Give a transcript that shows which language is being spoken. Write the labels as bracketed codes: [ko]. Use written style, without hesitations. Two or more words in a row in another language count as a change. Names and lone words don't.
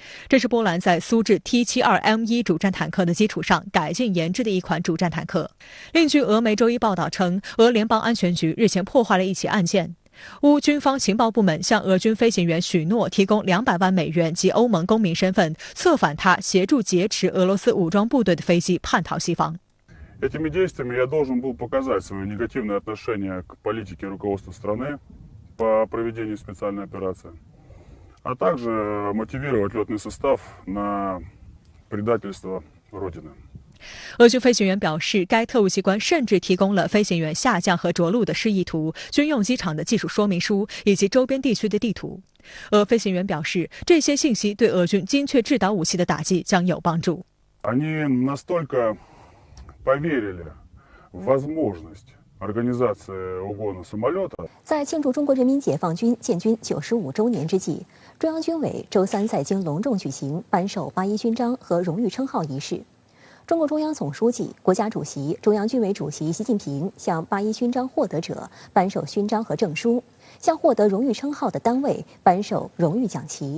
[zh] 这是波兰在苏制 T-72M1 主战坦克的基础上改进研制的一款主战坦克。另据俄媒周一报道称，俄联邦安全局日前破坏了一起案件。乌军方情报部门向俄军飞行员许诺提供200万美元及欧盟公民身份，策反他协助劫持俄罗斯武装部队的飞机叛逃西方。 [ru] Этими действиями я должен был показать свое негативное отношение к политике руководства страны по проведению специальной операции, а также мотивировать летный состав на предательство Родины。 [zh] 俄军飞行员表示，该特务机关甚至提供了飞行员下降和着陆的示意图、军用机场的技术说明书以及周边地区的地图。俄飞行员表示，这些信息对俄军精确制导武器的打击将有帮助。 [ru] Они настолько поверили в возможность организации угона самолета。 [zh] 在庆祝中国人民解放军建军95周年之际，中央军委周3在京隆重举行颁授八一勋章和荣誉称号仪式。中共中央总书记、国家主席、中央军委主席习近平向八一勋章获得者颁授勋章和证书，向获得荣誉称号的单位颁授荣誉奖旗。